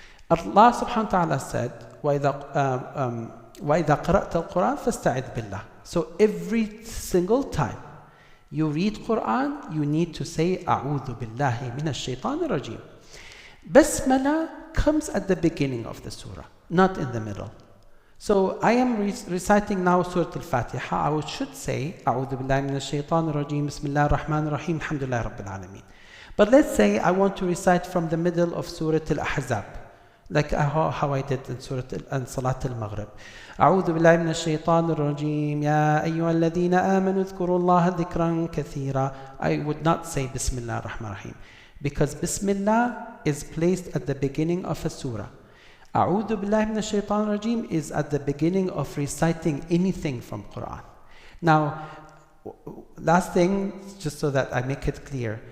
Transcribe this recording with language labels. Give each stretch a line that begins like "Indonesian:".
English: Allah subhanahu wa ta'ala said,
Arabic: وَإِذَا قَرَأْتَ الْقُرْآنَ فَاسْتَعِذْ بِاللَّهِ.
English: So every single time you read Quran, you need to say,
Arabic: أعوذ بالله من الشيطان الرجيم.
English: Basmala comes at the beginning of the surah, not in the middle. So I am reciting now Surah Al-Fatiha. I should say,
Arabic: أعوذ بالله من الشيطان الرجيم بسم الله الرحمن الرحيم الحمد لله رب العالمين.
English: But let's say I want to recite from the middle of Surah Al-Ahzab, like how I did in Surah Salat Al-Maghrib.
Arabic: أعوذ بالله من الشيطان الرجيم يا أيها الذين آمنوا اذكروا الله ذكرا كثيرا.
English: I would not say Bismillah ar-Rahman ar-Rahim, because Bismillah is placed at the beginning of a surah.
Arabic: أعوذ بالله من الشيطان الرجيم
English: is at the beginning of reciting anything from Quran. Now, last thing, just so that I make it clear.